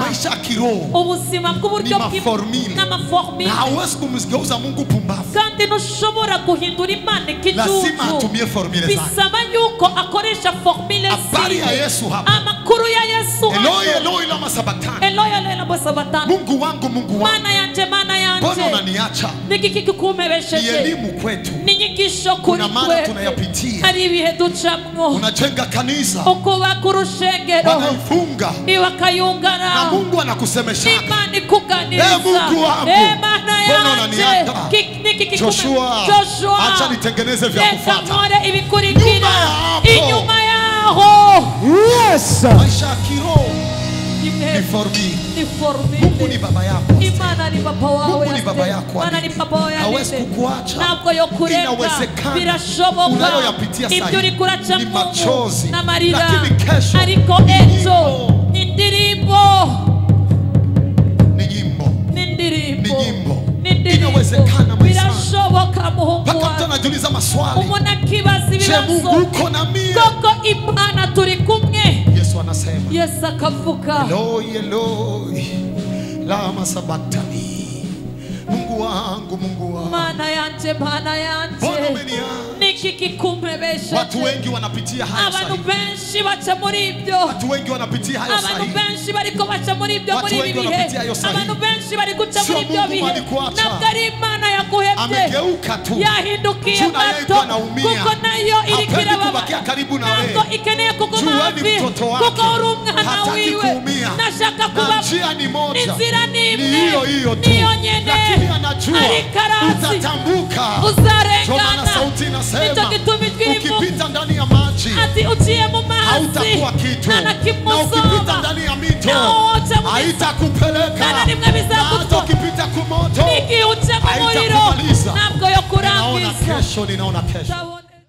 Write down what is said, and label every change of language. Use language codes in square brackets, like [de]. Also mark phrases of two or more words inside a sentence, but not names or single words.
[sw] maisha ya kiroho [rn] ubuzima bw'uburyo [sw] n'amaformule na hawezi kumgeuza Mungu pumbavu [rn] kandi ntushobora guhindura Imana ikijuju [sw] lazima atumie formule zake [rn] bisaba yuko akoresha formule [sw] habari ya Yesu hapa [rn] amakuru ya Yesu [arc] Eloi Eloi lama sabachthani Eloi Eloi lama sabachthani [sw] Mungu wangu [rn] mana yanje [sw] mbona unaniacha nikikikukumebesheje ni elimu kwetu [rn] ni nyigisho kuri [sw] kwetu tunayapitia [rn] ari ibihe ducamwo [sw] unajenga kanisa [rn] ukubaka urushengero [sw] wanaifunga iwakayungana na Mungu anakusemesha [rn] Imana ikuganiriza [sw] Mungu wangu [rn] mana yanje [sw] Joshua acha nitengeneze vya kufuata [rn] inyuma yaho [sw] yes maisha ya kiroho ni formi Mungu ni baba yako [rn] Imana ni baba wawe [sw] Mungu ni baba yako [rn] Imana ni baba wawe [sw] hawezi kukuacha [rn] ntabwo yokureka [sw] inawezekana [rn] birashoboka [sw] unayoyapitia sasa [rn] ibyo uri kuraca [sw] ni machozi [rn] na marira [sw] lakini kesho [rn] ariko ejo ni indirimbo [sw] inawezekana [rn] birashoboka muhungu [sw] mpaka mtu anajiuliza maswali [rn] umuntu akibaza ibibazo [sw] Mungu uko na mimi [rn] koko Imana turi kumwe [sw] Yesu anasema [rn] Yesu akavuga [arc] Eloi Eloi lama sabachthani [sw] Mungu wangu [rn] mana yanje nikikikumbebesha [sw] watu wengi wanapitia haya [rn] abantu benshi baca muri ibyo [sw] watu wengi wanapitia hayo sahihi [rn] abantu benshi bariko baca muri ibyo muri ibi bihe abantu benshi bari guca muri ibyo bihe ntabwo ari Imana yaguhebye [sw] amegeuka tu [rn] yahindukiye gato kuko nayo irikira baba ntabwo ikeneye kuguma hafi kuko uri umwana wiwe nashaka kuba n'inzira n'imwe niyo nyene ariko arazi uzarengana nicyo gituma ijwi [sw] ukipita ndani ya maji [rn] ati uciye mu mazi [sw] hautakuwa kitu na ukipita ndani ya mito haitakupeleka hata ukipita kumoto [rn] nikiuca mu muriro ntabwo yo kurangiza [sw] ninaona kesho